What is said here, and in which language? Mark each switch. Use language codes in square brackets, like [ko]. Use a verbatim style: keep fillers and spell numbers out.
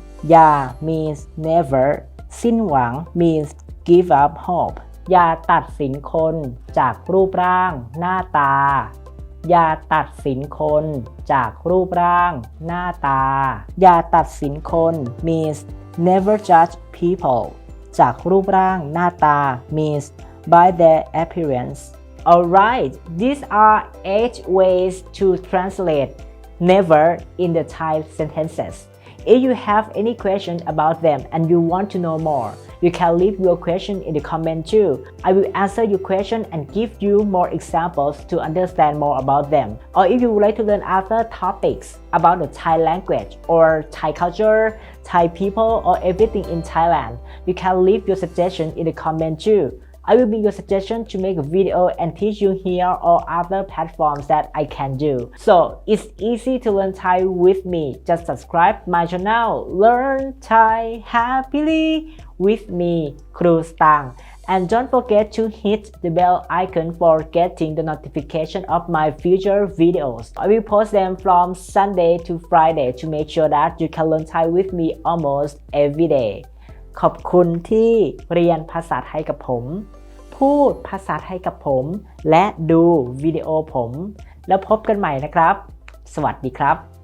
[th] อย่า [en] means never [th] สิ้นหวัง [en] means give up hope [th] อย่าตัดสินคนจากรูปร่างหน้าตา อย่าตัดสินคนจากรูปร่างหน้าตา อย่าตัดสินคน [en] means never judge people [th] จากรูปร่างหน้าตา [en] means by their appearance. Alright, these are eight ways to translate never in the Thai sentences. If you have any question about them and you want to know more, you can leave your question in the comment too. I will answer your question and give you more examples to understand more about them. Or if you would like to learn other topics about the Thai language or Thai culture, Thai people, or everything in Thailand, you can leave your suggestion in the comment too. I will be your suggestion to make a video and teach you here or other platforms that I can do. So it's easy to learn Thai with me. Just subscribe my channel, Learn Thai Happily with me, Kru Stang. And don't forget to hit the bell icon for getting the notification of my future videos. I will post them from Sunday to Friday to make sure that you can learn Thai with me almost every day. [th] ขอบคุณที่เรียนภาษาไทยกับผมพูดภาษาไทยกับผมและดูวิดีโอผมแล้วพบกันใหม่นะครับสวัสดีครับ